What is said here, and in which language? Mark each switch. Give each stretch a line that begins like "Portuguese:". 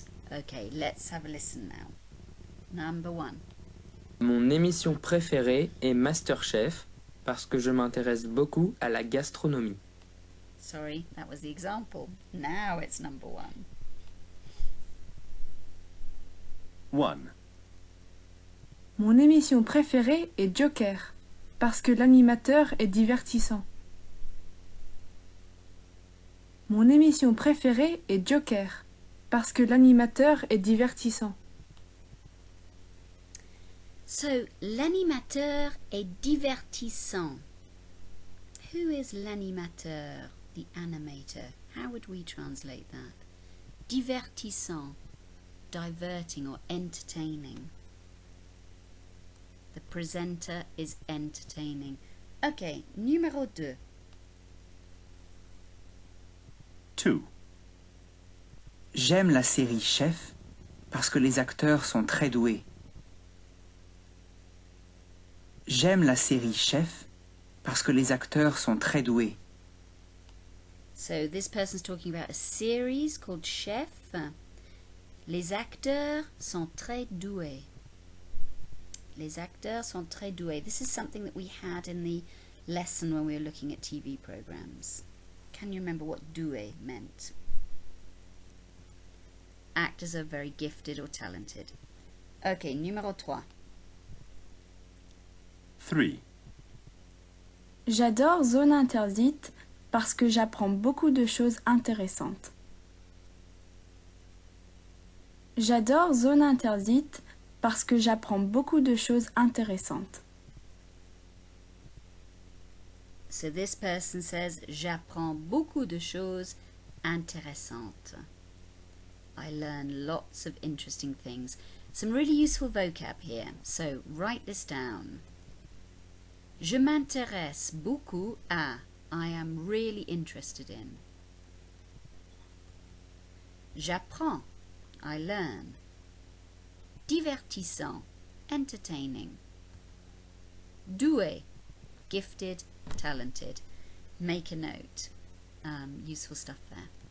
English: Okay, let's have a listen now. Number 1.
French: Mon émission préférée est MasterChef parce que je m'intéresse beaucoup à la gastronomie.
English: Sorry, that was the example. Now it's number 1. 1.
French: Mon émission préférée est Joker, parce que l'animateur est divertissant. Mon émission préférée est Joker, parce que l'animateur est divertissant. So, l'animateur est divertissant.
English: Who is l'animateur, the animator? How would we translate that? Divertissant, diverting or entertaining. The presenter is entertaining. Okay, numéro 2. 2.
French: J'aime la série Chef parce que les acteurs sont très doués. J'aime la série Chef parce que les acteurs sont très doués.
English: So this person's talking about a series called Chef.
French: Les acteurs sont très doués. Les acteurs sont très doués.
English: This is something that we had in the lesson when we were looking at TV programs. Can you remember what doué meant? Actors are very gifted or talented. Ok, numéro 3. 3.
French: J'adore Zone interdite parce que j'apprends beaucoup de choses intéressantes. J'adore Zone interdite parce que j'apprends beaucoup de choses intéressantes.
English: So this person says,
French: j'apprends beaucoup de choses intéressantes.
English: I learn lots of interesting things. Some really useful vocab here, so write this down.
French: Je m'intéresse beaucoup à.
English: I am really interested in. J'apprends. I learn. Divertissant. Entertaining. Doué. Gifted. Talented. Make a note. Useful stuff there.